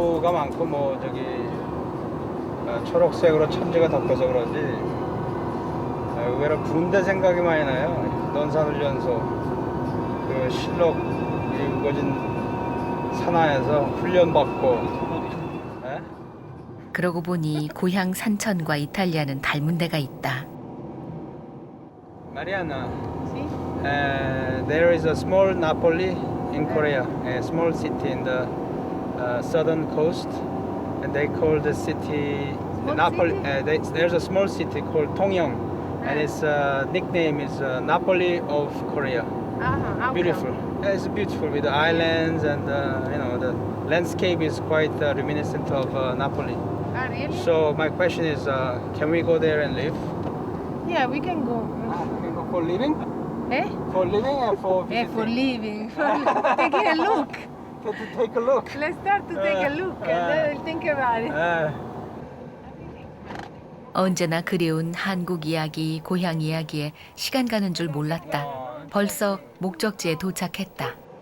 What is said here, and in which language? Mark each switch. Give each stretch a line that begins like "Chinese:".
Korean: 비가 많고 뭐 저기 초록색으로 천지가 덮여서 그런지 의외로 군대 생각이 많이 나요. 논산훈련소 그 실록 이 우거진 산하에서 훈련받고. 에? 그러고 보니 고향 산천과 이탈리아는 닮은 데가 있다.
English: Mariana,
Italian: Sì?
English: there is a small Napoli in Korea, a small city in the southern coast, and they call the city Small Napoli. city? There's a small city called Tongyang, and its nickname is Napoli of Korea. Ah, Beautiful. It's beautiful with the islands and the landscape is quite reminiscent of Napoli. Ah, really? So my question is, can we go there and live? Yeah, we can go. We can go for living? Eh? For living and for visiting? For living, for taking a look. To take a look. Let's start to take a look and then we'll think about it.
Korean: 언제나 그리운 한국 이야기, 고향 이야기에 시간 가는 줄 몰랐다. 벌써 목적지에 도착했다.